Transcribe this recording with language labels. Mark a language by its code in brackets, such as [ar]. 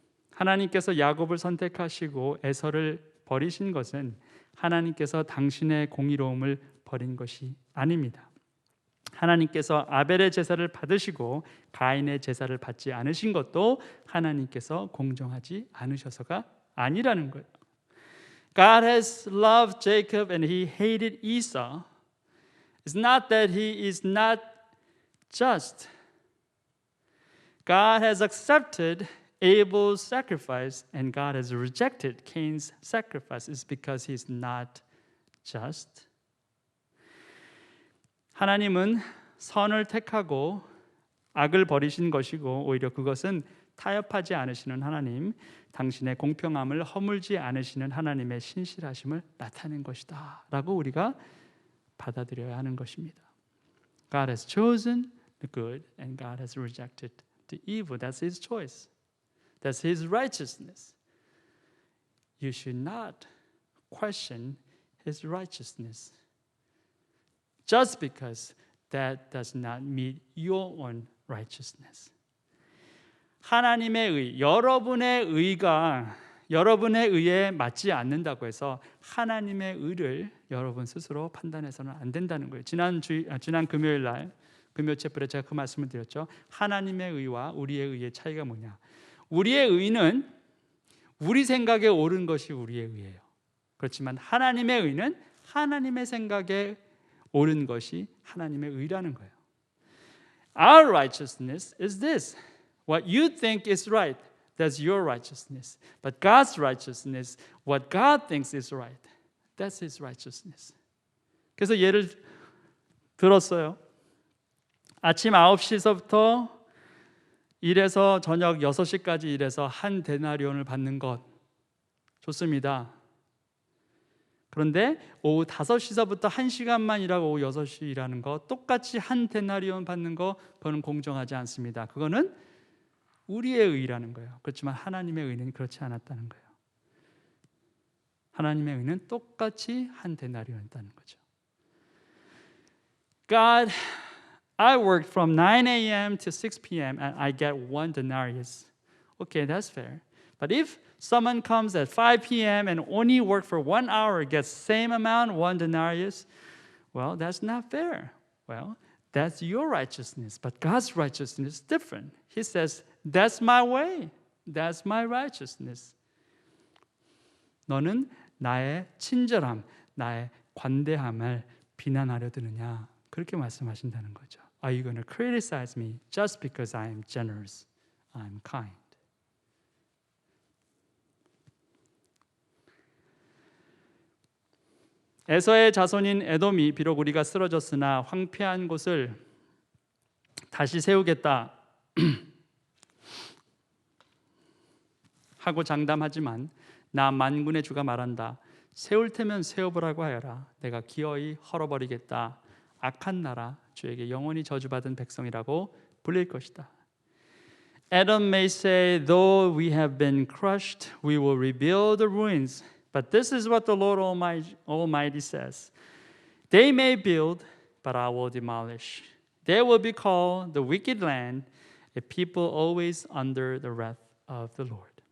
[ko] 하나님께서 야곱을 선택하시고 에서를 버리신 것은 하나님께서 당신의 공의로움을 버린 것이 아닙니다. 하나님께서 아벨의 제사를 받으시고 가인의 제사를 받지 않으신 것도 하나님께서 공정하지 않으셔서가 아니라는 거예요. [en] God has loved Jacob and he hated Esau. It's not that he is not just. God has accepted Abel's sacrifice and God has rejected Cain's sacrifice. It's because he's not just. [ko] 하나님은 선을 택하고 악을 버리신 것이고 오히려 그것은 타협하지 않으시는 하나님, 당신의 공평함을 허물지 않으시는 하나님의 신실하심을 나타낸 것이다 라고 우리가 받아들여야 하는 것입니다. [en] God has chosen the good and God has rejected the evil. That's His choice. That's His righteousness. You should not question His righteousness just because that does not meet your own righteousness. [ko] 하나님의 의, 여러분의 의가 여러분의 의에 맞지 않는다고 해서 하나님의 의를 여러분 스스로 판단해서는 안 된다는 거예요. 지난 금요일 날 금요 채플에 제가 그 말씀을 드렸죠. 하나님의 의와 우리의 의의 차이가 뭐냐? 우리의 의는 우리 생각에 옳은 것이 우리의 의예요. 그렇지만 하나님의 의는 하나님의 생각에 옳은 것이 하나님의 의라는 거예요. [en] Our righteousness is this. What you think is right, that's your righteousness. But God's righteousness, what God thinks is right, that's His righteousness. [ko] 그래서 예를 들었어요. 아침 9시서부터 일해서 저녁 6시까지 일해서 한 데나리온을 받는 것 좋습니다. 그런데 오후 5시서부터 1시간만 일하고 오후 6시 일하는 거 똑같이 한 데나리온 받는 거 그거는 공정하지 않습니다. 그거는 우리의 의라는 거예요. 그렇지만 하나님의 의는 그렇지 않았다는 거예요. 하나님의 의는 똑같이 한 데나리온이었다는 거죠. [en] God, I worked from 9 a.m. to 6 p.m. and I get 1 denarius. Okay, that's fair. But if someone comes at 5 p.m. and only work for 1 hour, gets same amount, 1 denarius, well, that's not fair. Well, that's your righteousness, but God's righteousness is different. He says, that's my way. That's my righteousness. [ko] 너는 나의 친절함, 나의 관대함을 비난하려 드느냐? 그렇게 말씀하신다는 거죠. [en] Are you going to criticize me just because I am generous? I'm kind. [ko] 에서의 자손인 에돔이 비록 우리가 쓰러졌으나 황폐한 곳을 다시 세우겠다. 하고 장담하지만 나 만군의 주가 말한다. 세울 테면 세워보라고 하여라. 내가 기어이 헐어버리겠다. 악한 나라 주에게 영원히 저주받은 백성이라고 불릴 것이다. [en] Adam may say, though we have been crushed, we will rebuild the ruins. But this is what the Lord Almighty says. They may build, but I will demolish. They will be called the wicked land, a people always under the wrath of the Lord.